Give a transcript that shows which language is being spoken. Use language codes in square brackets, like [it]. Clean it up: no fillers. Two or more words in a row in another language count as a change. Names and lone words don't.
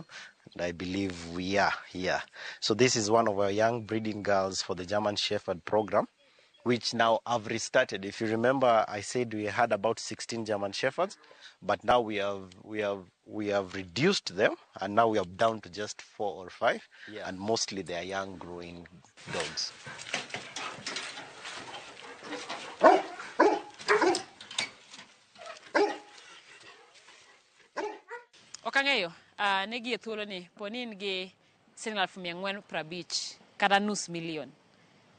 [en] And I believe we are here. So this is one of our young breeding girls for the German Shepherd program, which now I've restarted. If you remember, I said we had about 16 German Shepherds, but now we have reduced them, and now we are down to just 4 or 5, and mostly they are young growing dogs. [luo] Okang'eyo, ne thuolo ni poni in gi siling 450,000 kata nus milion.